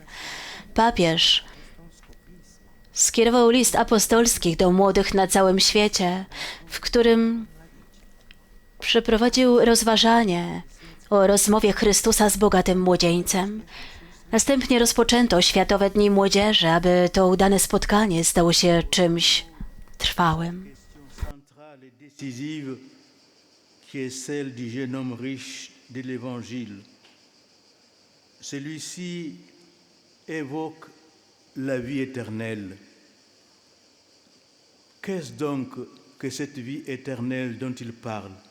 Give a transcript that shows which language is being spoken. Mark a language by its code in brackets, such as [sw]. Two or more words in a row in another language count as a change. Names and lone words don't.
[pl] Papież skierował list apostolskich do młodych na całym świecie, w którym przeprowadził rozważanie o rozmowie Chrystusa z bogatym młodzieńcem. Następnie rozpoczęto Światowe Dni Młodzieży, aby to udane spotkanie stało się czymś trwałym. [fr] Décisive qui est celle du jeune homme riche de l'Évangile. Celui-ci évoque la vie éternelle. Qu'est-ce donc que cette vie éternelle dont il parle?